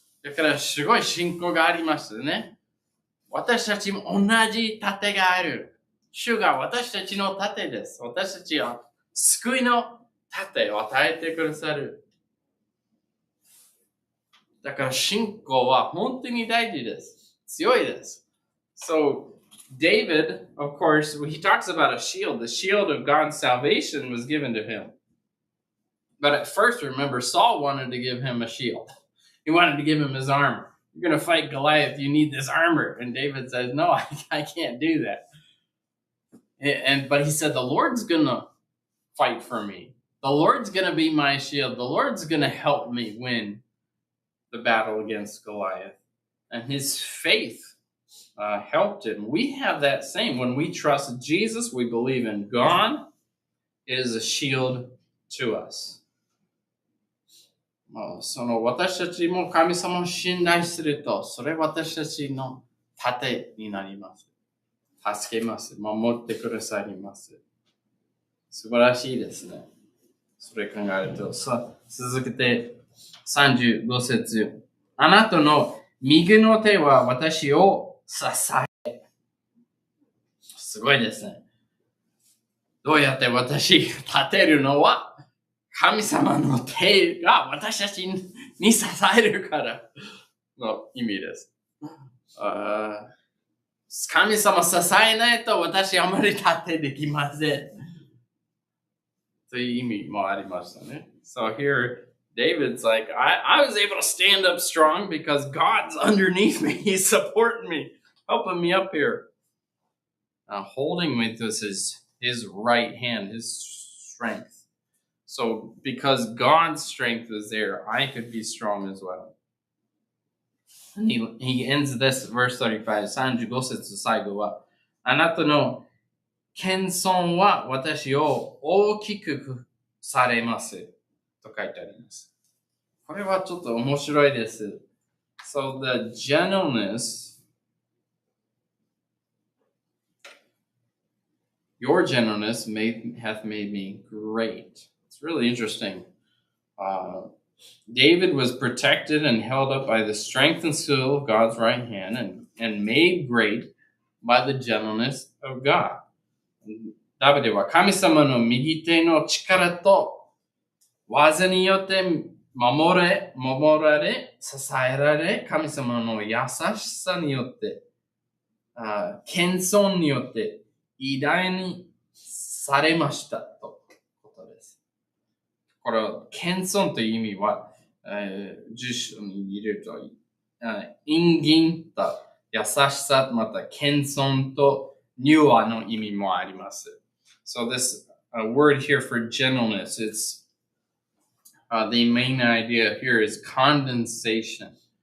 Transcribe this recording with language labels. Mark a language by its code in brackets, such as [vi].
[ja] だからすごい信仰がありますね。私たちも同じ盾がある。主が私たちの盾です。私たちは救いの盾を与えてくださる。だから信仰は本当に大事です。強いです。 [en] So, David, of course, he talks about a shield. The shield of God's salvation was given to him. But at first, remember, Saul wanted to give him a shield. He wanted to give him his armor. You're going to fight Goliath. You need this armor. And David says, no, I can't do that. But he said, the Lord's going to fight for me. The Lord's going to be my shield. The Lord's going to help me win the battle against Goliath. And his faith helped him. We have that same. When we trust Jesus, we believe in God. It is a shield to us. [ja] その私たちも神様を信頼すると、それ私たちの盾になります。助けます。守ってくださります。素晴らしいですね。それ考えると。続けて35節。あなたの右の手は私を支え。すごいですね。どうやって私立てるのは神様の手が私たちに支えるからの意味です。神様支えないと私あまり立てできません。という意味もありましたね。 [en] So here, David's like, I was able to stand up strong because God's underneath me. He's supporting me, helping me up here. Holding me with his right hand, his strength. So because God's strength was there, I could be strong as well. And he ends this verse 35, [ja] 35節最後は、あなたの謙遜は私を大きくされますと書いてあります。これはちょっと面白いです。 [en] So the gentleness, your gentleness hath made me great. It's really interesting. David was protected and held up by the strength and skill of God's right hand and made great by the gentleness of God. [ja] ダビデは神様の右手の力と技によって守られ、支えられ、神様の優しさによって、謙遜によって偉大にされましたということです。これは謙遜という意味は、10章に入れると、陰銀と優しさ、また謙遜と柔和の意味もあります。 [en] So this word here for gentleness, it's the main idea here is condensation.